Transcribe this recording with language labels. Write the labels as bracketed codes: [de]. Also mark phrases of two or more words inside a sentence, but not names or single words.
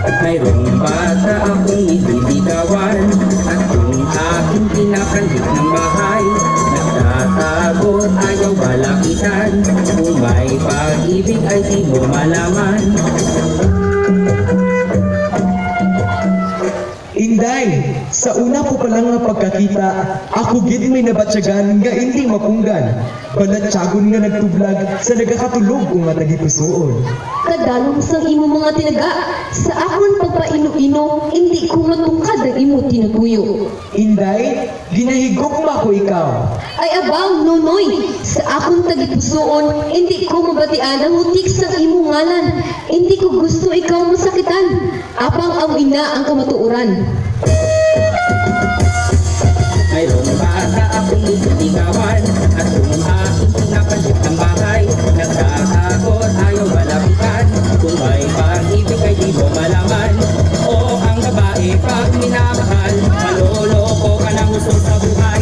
[tl] Mayroong bata akong nililigawan at kung aking pinakandik ng bahay, nagtatago ayaw balakitan. Kung may pag-ibig ay di mo malaman. [hil] Inday, sa una po pa lang nga pagkakita, ako gid may nabatsyagan nga hindi mapunggan. Balatsagon nga nagtublag sa nagakatulog ko nga nagipusoon. Kadalong sang imo mga tinaga, sa akon pagpaino-ino, hindi ko matungkad ang imo tinaguyo. Inday, ginahigok ma ko ikaw. Ay abaw, nonoy, sa akon tagipusoon, hindi ko mabatian ang utik sa imo ngalan. Hindi ko gusto ikaw masakitan, apang ang ina ang kamatuuran. [tl] Mayroong bata akong nililigawan at kung aking pinapansin ng bahay, nagtatakot ayaw malapitan. Kung may pag-ibig ay di mo malaman. O ang babae pag minamahal, maloloko ka ng gusto sa buhay.